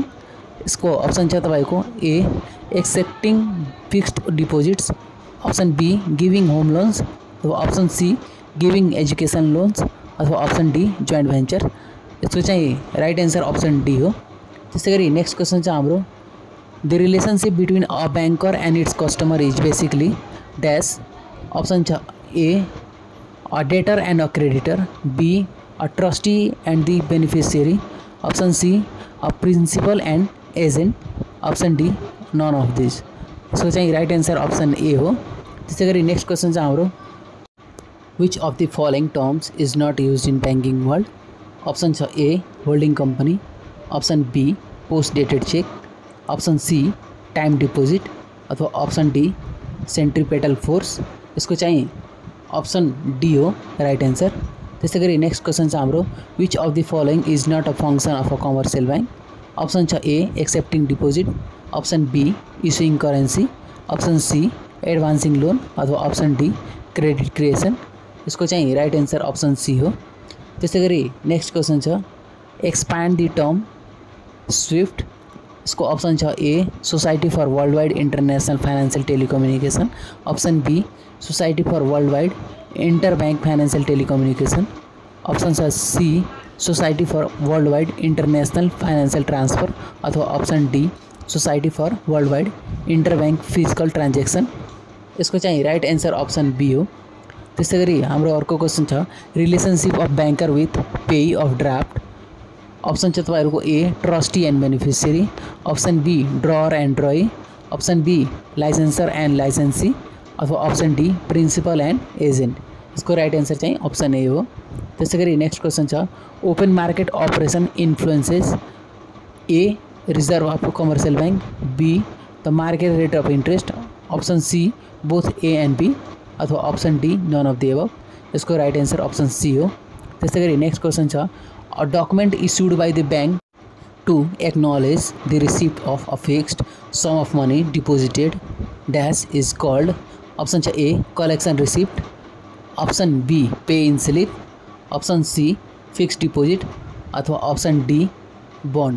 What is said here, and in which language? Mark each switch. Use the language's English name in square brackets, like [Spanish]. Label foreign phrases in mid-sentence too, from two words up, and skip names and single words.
[Nepali] यसको अप्सन छ तपाईँको [English] A accepting fixed deposits, option B giving home loans, अथवा option C giving education loans अथवा option D joint venture. [Nepali] यसको चाहिँ [English] right answer option D [Nepali] हो। त्यसै गरी [English] next question [Nepali] चाहिँ हाम्रो, [English] the relationship between a banker and its customer is basically dash. अप्सन छ A a debtor and a creditor, B a trustee and the beneficiary, option C a principal and agent, option D none of this. [Nepali] इसको चाहिँ [English] right answer option A [Nepali] हो। त्यसै गरी [English] next question [Nepali] चाहिँ हाम्रो, [English] which of the following terms is not used in banking world. ऑप्शन छ A holding company, option B post dated cheque, option C time deposit अथवा option D centripetal force. [Nepali] इसको चाहिँ [English] option D हो right answer. [Nepali] त्यसै गरी [English] next question [Nepali] चाहिँ हाम्रो, [English] which of the following is not a function of a commercial bank. ऑप्शन छ A accepting deposit, option B issuing currency, option C advancing loan अथवा option D credit creation. [Nepali] इसको चाहिँ [English] right answer option C [Nepali] हो। त्यसै गरी [English] next question छ, expand the term SWIFT. इसको ऑप्शन छ A society for world wide international financial telecommunication, option B society for world wide inter bank financial telecommunication, option छ C society for world wide international financial transfer अथवा option D society for world wide inter bank physical transaction। [Nepali] इसको चाहिँ [English] right answer option B हो। [Nepali] त्यसै गरी हाम्रो अर्को [English] क्वेसन छ, relationship of banker with payee of draft. ऑप्शन [Nepali] छ तपाईहरुको [English] A trustee and beneficiary, option B drawer and drawee, option B licensor and licensee अथवा option D principal and agent. इसको right answer चाहिँ option A हो। [Nepali] त्यसै गरी [English] next question [Nepali] छ, [English] open market operation influences A reserve of commercial bank, B the market rate of interest, option C both A and B. अथवा option D none of the above. [Nepali] यसको [English] right answer option C [Nepali] हो। त्यस्तै गरी [English] next question छ a document issued by the bank to acknowledge the receipt of a fixed sum of money deposited dash is called. अप्सन छ A collection receipt, option B pay in slip, option C fixed deposit अथवा option D bond.